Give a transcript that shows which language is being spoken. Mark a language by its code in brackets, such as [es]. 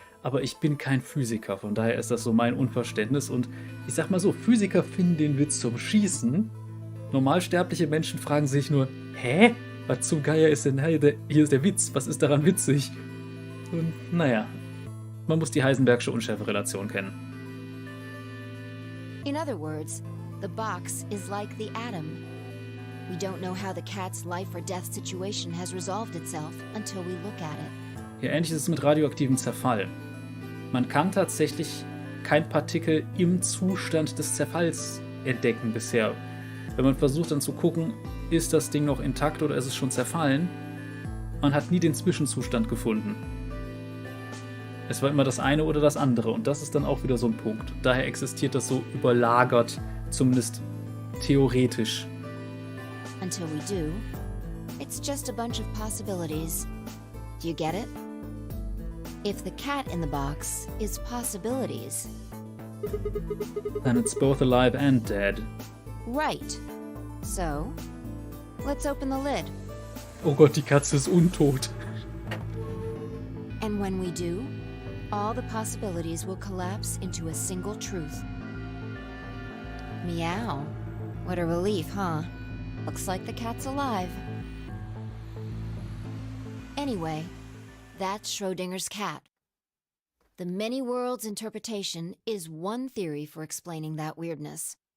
[de] Aber ich bin kein Physiker, von daher ist das so mein Unverständnis. Und ich sag mal so, Physiker finden den Witz zum Schießen. Normalsterbliche Menschen fragen sich nur, hä? Was zum Geier ist denn, hier ist der Witz, was ist daran witzig? Und naja, man muss die Heisenbergsche Unschärferelation kennen. [en] In other words, the box is like the atom. We don't know how the cat's life or death situation has resolved itself until we look at it. [de] Ja, ähnlich ist es mit radioaktivem Zerfall. Man kann tatsächlich kein Partikel im Zustand des Zerfalls entdecken bisher. Wenn man versucht dann zu gucken, ist das Ding noch intakt oder ist es schon zerfallen, man hat nie den Zwischenzustand gefunden. Es war immer das eine oder das andere und das ist dann auch wieder so ein Punkt. Daher existiert das so überlagert, zumindest theoretisch. [en] Until we do, it's just a bunch of possibilities. Do you get it? If the cat in the box is possibilities, then it's both alive and dead. Right. So, let's open the lid. [de] Oh Gott, die Katze ist untot. [en] And when we do, all the possibilities will collapse into a single truth. Meow. What a relief, huh? Looks like the cat's alive. Anyway, that's Schrödinger's cat. The many worlds interpretation is one theory for explaining that weirdness.